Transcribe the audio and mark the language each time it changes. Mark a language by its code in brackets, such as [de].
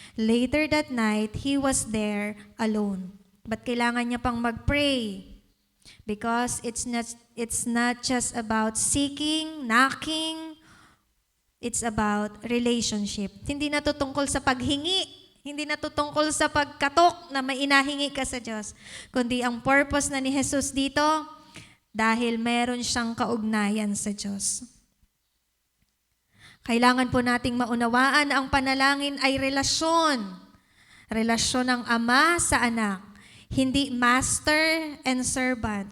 [en] Later that night, He was there alone. [tl] Ba't kailangan niya pang mag-pray? [en] Because it's not just about seeking, knocking, it's about relationship. [tl] Hindi na to tungkol sa paghingi, hindi na to tungkol sa pagkatok na may inahingi ka sa Diyos, kundi ang purpose na ni Jesus dito, dahil meron siyang kaugnayan sa Diyos. Kailangan po nating maunawaan ang panalangin ay relasyon. Relasyon ng ama sa anak. [en] Hindi master and servant.